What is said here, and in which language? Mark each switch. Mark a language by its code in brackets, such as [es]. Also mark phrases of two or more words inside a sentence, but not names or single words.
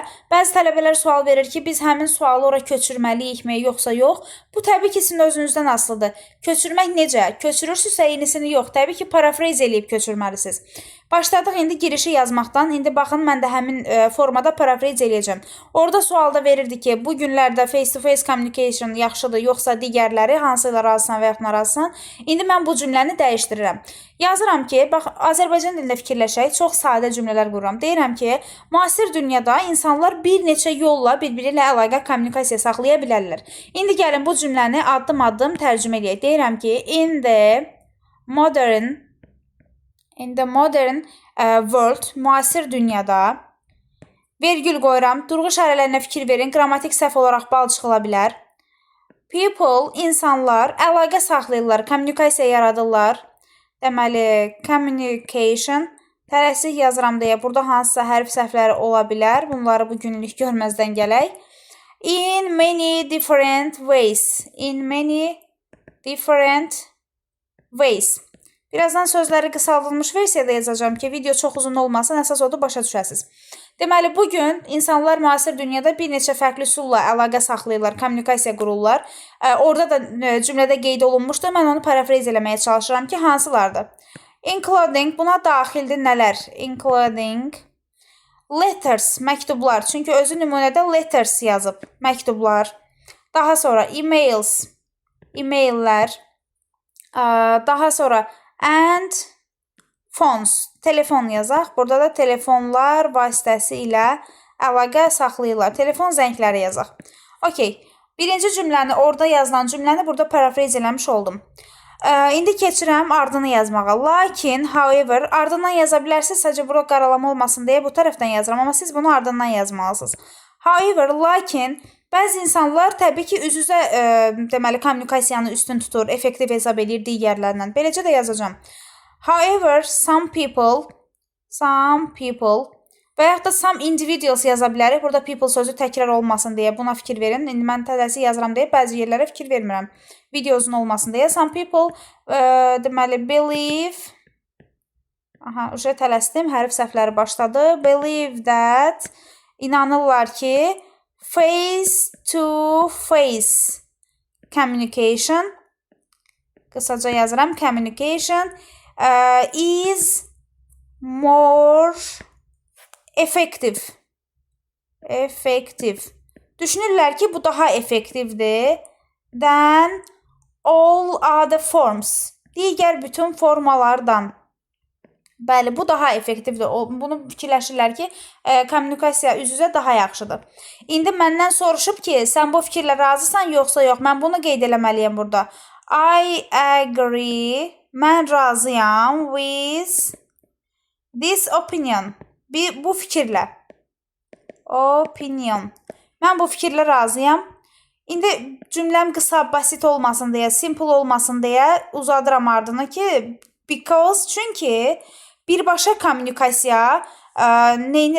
[az] Bəzi tələbələr sual verir ki, biz həmin sualı ora köçürməliyikmi, yoxsa yox? Bu təbii ki, sizin özünüzdən asılıdır. Köçürmək necə? Köçürürsünüzsə eynisini yox. Təbii ki, parafrez eləyib köçürməlisiniz. Başladıq indi girişi yazmaqdan. İndi baxın, mən də həmin formada parafrez eləyəcəm. Orada sualda verirdi ki, bu günlərdə [en] face-to-face communication [az] yaxşıdır, yoxsa digərləri, hansı ilə razısan və yaxud narazısan. İndi mən bu cümləni dəyişdirirəm. Yazıram ki, bax, Azərbaycan dilində fikirləşək, çox sadə cümlələr qururam. Deyirəm ki, müasir dünyada insanlar bir neçə yolla bir-biri ilə əlaqə, kommunikasiya saxlaya bilərlər. İndi gəlin bu cümləni addım-addım tərcümə edək. Deyirəm ki, [en] in the modern world, [az] müasir dünyada, vergül qoyuram, durğu işarələrinə fikir verin, qrammatik səhv olaraq bal çıxıla bilər. People, insanlar, əlaqə saxlayırlar, kommunikasiya yaradırlar. Deməli, communication, tələsik yazıram deyə, burada hansısa hərf səhvləri ola bilər. Bunları bu günlük görməzdən gələk. [en] In many different ways. In many different ways. [az] Birazdan sözləri qısaldılmış versiyada yazacağım ki, video çox uzun olmasın, əsas odur başa düşəsiniz. Deməli, bugün insanlar müasir dünyada bir neçə fərqli üsulla əlaqə saxlayırlar, kommunikasiya qururlar. Orada da cümlədə qeyd olunmuşdur. Mən onu parafrez eləməyə çalışıram ki, hansılardır? Including, buna daxildir nələr? [en] Including letters, [az] məktublar. Çünki özü nümunədə letters yazıb, məktublar. Daha sonra emails, emaillər. Daha sonra [en] and phones, [az] telefon yazaq. Burada da telefonlar vasitəsilə əlaqə saxlayırlar. Telefon zəngləri yazaq. Okey. Birinci cümləni, orada yazılan cümləni burada parafrez eləmiş oldum. İndi keçirəm ardını yazmağa. Lakin, however, ardından yaza bilərsiniz. Sadəcə bura qaralama olmasın deyə bu tərəfdən yazıram. Amma siz bunu ardından yazmalısınız. However, lakin, bəzi insanlar təbii ki, üz-üzə deməli, kommunikasiyanı üstün tutur, effektiv hesab edir digərlərindən. Beləcə də yazacağım. [en] However, some people [az] və yaxud da [en] some individuals [az] yaza bilərik. Burada people sözü təkrar olmasın deyə buna fikir verin. İndi mən tələsi yazıram deyə bəzi yerlərə fikir vermirəm. Video uzun olmasın deyə. [en] Some people [az] deməli believe tələsdim, hərf səhvləri başladı. [en] Believe that [az] İnanırlar ki [en] face to face communication, [az] qısaca yazıram, [en] communication is more effective. [az] Düşünürlər ki, bu daha effektivdir [en] than all other forms. [az] Digər bütün formalardan. Bəli, bu daha effektivdir. Bunu fikirləşirlər ki, kommunikasiya üz-üzə daha yaxşıdır. İndi məndən soruşub ki, sən bu fikirlə razısan yoxsa yox? Mən bunu qeyd eləməliyəm burada. [en] I agree. [az] Mən razıyam [en] with this opinion. [az] Bu fikirlə. Opinion. Mən bu fikirlə razıyam. İndi cümləm qısa, basit olmasın deyə, simple olmasın deyə uzadıram ardını ki, because, çünki birbaşa kommunikasiya neynir?